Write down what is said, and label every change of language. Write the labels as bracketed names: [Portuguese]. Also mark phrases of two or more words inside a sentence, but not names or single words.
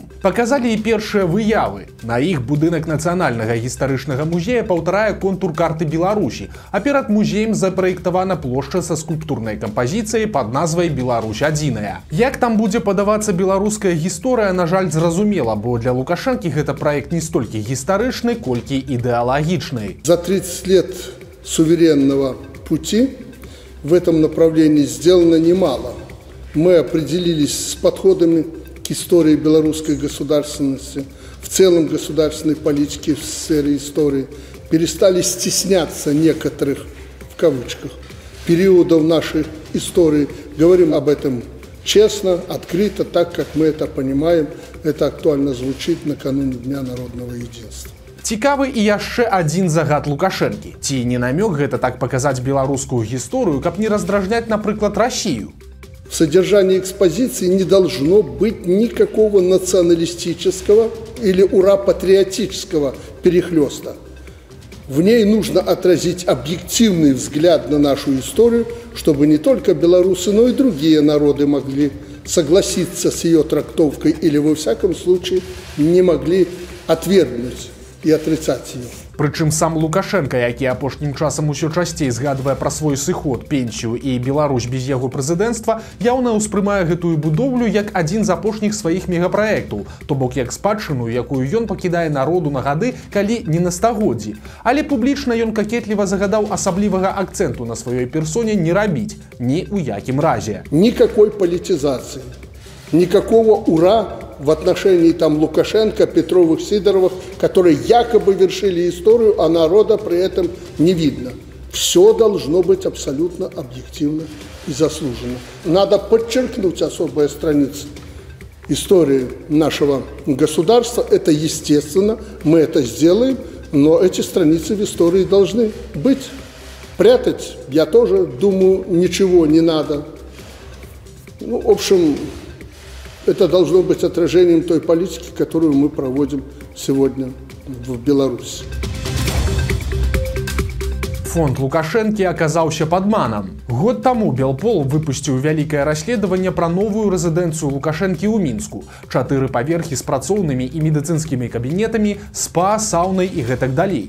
[Belarusian] Паказалі і першыя выявы. На іх будынак нацыянальнага гістарычнага музея паўтарае контур карты Беларусі, а перад музеем запраектавана плошча са скульптурнай кампазіцыяй пад назвай «Беларусь адзіная». Як там будзе падавацца беларуская гісторыя, на жаль, зразумела, бо для Лукашэнкі гэта проект не столькі гістарычны, колькі ідэалагічны. [Russian] За 30 лет суверенного пути в этом направлении сделано немало. Мы определились с подходами к истории белорусской государственности, в целом государственной политики в сфере истории, перестали стесняться некоторых, в кавычках, периодов нашей истории. Говорим об этом честно, открыто, так, как мы это понимаем. Это актуально звучит накануне Дня народного единства. [Belarusian] Цікавы і яшчэ адзін загад Лукашэнкі. Ці не намёк гэта так паказаць беларускую гісторыю, каб не раздражняць, напрыклад, Россию? [Russian] В содержании экспозиции не должно быть никакого националистического или ура-патриотического перехлёста. В ней нужно отразить объективный взгляд на нашу историю, чтобы не только белорусы, но и другие народы могли согласиться с ее трактовкой или, во всяком случае, не могли отвергнуть и отрицать ее. [Belarusian] Прычым сам Лукашенко, які апошнім часам усё часцей згадвае пра свой сыход, пенсію і Беларусь без яго прэзідэнцтва, яўна ўспрымае гэтую будоўлю як адзін з апошніх сваіх мегапраектаў, то бок як спадчыну, якую ён пакідае народу на гады, калі не на стагоддзі. Але публічна ён какетліва загадаў асаблівага акцэнту на сваёй персоне не рабіць ні ў якім разе. [Russian] Никакой политизации, никакого ура в отношении там Лукашенко, Петровых, Сидоровых, которые якобы вершили историю, а народа при этом не видно. Все должно быть абсолютно объективно и заслуженно. Надо подчеркнуть особые страницы истории нашего государства. Это естественно, мы это сделаем, но эти страницы в истории должны быть. Прятать, я тоже думаю, ничего не надо. Ну, в общем, это должно быть отражением той политики, которую мы проводим сегодня в Беларуси. [Belarusian] Фонд Лукашэнкі аказаўся падманам. Год таму Белпол выпусціў вялікае расследаванне пра новую рэзідэнцыю Лукашэнкі ў Мінску. 4 паверхі з працоўнымі і медыцынскімі кабінетамі, спа, саунай і гэтак далей.